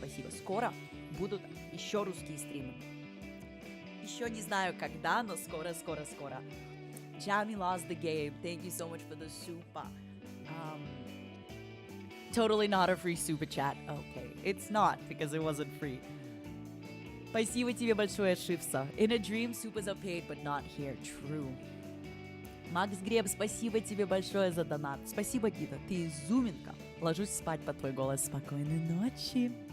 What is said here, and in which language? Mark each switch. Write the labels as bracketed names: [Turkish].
[Russian] Скоро будут еще русские стримы. Еще не знаю когда, но скоро. [English] Jamie lost the game. Thank you so much for the super. Totally not a free super chat. Okay, it's not because it wasn't free. [Russian] Спасибо тебе большое, Шипса. [English] In a dream, supers are paid, but not here. True. [Russian] Макс Греб, спасибо тебе большое за донат. Спасибо, Гита, ты изюминка. Ложусь спать под твой голос. Спокойной ночи.